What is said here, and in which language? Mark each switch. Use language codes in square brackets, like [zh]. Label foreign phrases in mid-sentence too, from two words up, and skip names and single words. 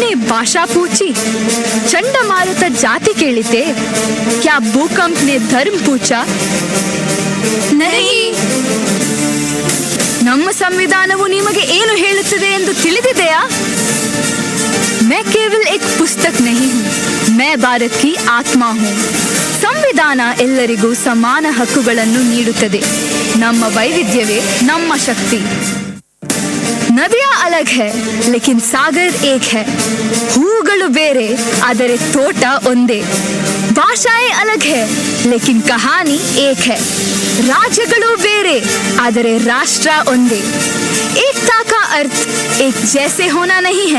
[hi] भाषा पूछी, चंडमारुत जाति ಕೇಳಿತೆ, क्या भूकंप ने धर्म पूछा? नहीं. [kn] ನಮ್ಮ ಸಂವಿಧಾನವು ನಿಮಗೆ ಏನು ಹೇಳುತ್ತದೆ ಎಂದು ತಿಳಿದಿದೆಯಾ? [hi] मैं केवल एक पुस्तक नहीं हूँ, मैं भारत की आत्मा हूँ. [kn] ಸಂವಿಧಾನ ಎಲ್ಲರಿಗೂ ಸಮಾನ ಹಕ್ಕುಗಳನ್ನು ನೀಡುತ್ತದೆ. ನಮ್ಮ ವೈವಿಧ್ಯವೇ ನಮ್ಮ ಶಕ್ತಿ. [hi] नदियाँ अलग है लेकिन सागर एक है. [kn] ಹೂಗಳು ಬೇರೆ ಆದರೆ ತೋಟ ಒಂದೇ. [hi] भाषाएं अलग है लेकिन कहानी एक है. [kn] राज्यಗಳು ಬೇರೆ ಆದರೆ ರಾಷ್ಟ್ರ ಒಂದೇ. [hi] एकता का अर्थ एक जैसे होना नहीं है.